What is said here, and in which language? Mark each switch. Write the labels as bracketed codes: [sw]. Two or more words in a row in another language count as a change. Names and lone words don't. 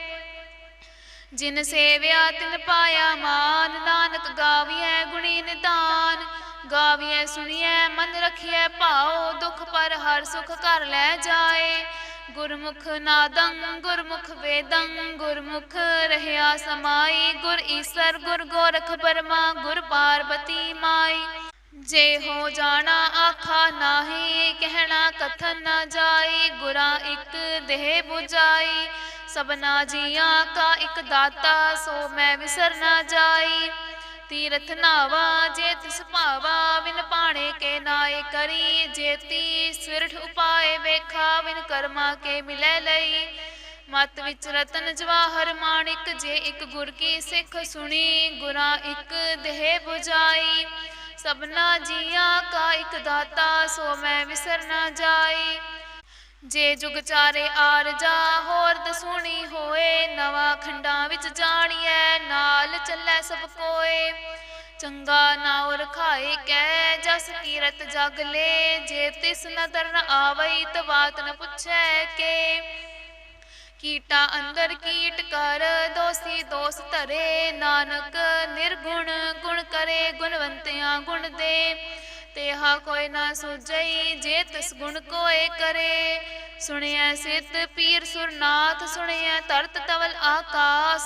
[pa] ਜਿਨ ਸੇਵਿਆ ਤਿਨ ਪਾਇਆ ਮਾਨ। ਨਾਨਕ ਗਾਵੀਏ ਗੁਣੀ ਨਿਧਾਨ। ਗਾਵੀਏ ਸੁਣੀਏ ਮਨ ਰਖੀਏ ਭਾਓ। ਦੁਖ ਪਰ ਹਰ ਸੁਖ ਕਰ ਲੈ ਜਾਏ। ਗੁਰਮੁਖ ਨਾਦੰ ਗੁਰਮੁਖ ਵੇਦੰ ਗੁਰਮੁਖ ਰਹਿਆ ਸਮਾਈ। ਗੁਰ ਈਸਰ ਗੁਰ ਗੋਰਖ ਬਰਮਾ ਗੁਰ ਪਾਰਵਤੀ ਮਾਈ। ਜੇ ਹੋ ਜਾਣਾ ਆਖਾ ਨਾਹੀ ਕਹਣਾ ਕਥਨ ਨ ਜਾਈ। ਗੁਰਾ ਇਕ ਦੇਹ ਬੁਝਾਈ ਸਭਨਾ ਜੀਆਂ ਕਾ ਇਕ ਦਾਤਾ। ਸੋ ਮੈਂ ਵਿਸਰ ਨਾ ਜਾਈ। ਤੀਰਥ ਨਾਵਾ ਜੇ ਤਿਸ ਭਾਵਾ ਵਿਣ ਪਾਣੇ ਕੇ ਨਾਏ ਕਰੀ। ਜੇਤੀ ਸਿਰਠ ਉਪਾਇ ਵੇਖਾ ਵਿਣ ਕਰਮਾ ਕੇ ਮਿਲੈ ਲਈ। ਮਤ ਵਿਚ ਰਤਨ ਜਵਾਹਰ ਮਾਣਿਕ ਜੇ ਇਕ ਗੁਰ ਕੀ ਸਿਖ ਸੁਣੀ। ਗੁਰਾ ਇਕ ਦੇਹ ਬੁਝਾਈ ਸਭਨਾ ਜੀਆਂ ਕਾ ਇਕ ਦਾਤਾ। ਸੋ ਮੈਂ ਵਿਸਰ ਨਾ ਜਾਈ। ਜੇ ਜੁਗ ਚਾਰੇ ਆਰਜਾ ਹੋਰ ਦਸੂਣੀ ਹੋਏ। ਨਵਾ ਖੰਡਾਂ ਵਿਚ ਜਾਣੀਏ ਨਾਲ ਚਲੈ ਸਭ ਕੋਇ। ਚੰਗਾ ਨਾਉ ਰਖਾਏ ਕੈ ਜਸ ਕੀਰਤ ਜਗ ਲੇ। ਜੇ ਤਿਸ ਨਦਰ ਨ ਆਵਈ ਤ ਬਾਤ ਨ ਪੁਛੈ ਕੇ। ਕੀਟਾ ਅੰਦਰ ਕੀਟ ਕਰ ਦੋਸ਼ੀ ਦੋਸ਼ ਧਰੇ। ਨਾਨਕ ਨਿਰਗੁਣ ਗੁਣ ਕਰੇ ਗੁਣਵੰਤਿਆਂ ਗੁਣ ਦੇ। ਤੇਹਾ ਕੋਈ ਨਾ ਸੂਝਈ ਜੇ ਤਿਸ ਗੁਣ ਕੋਇ ਕਰੇ। ਸੁਣੀਏ ਸਿੱਧ ਪੀਰ ਸੁਰਨਾਥ ਸੁਣੀਏ ਤਰਤ ਤਵਲ ਆਕਾਸ਼।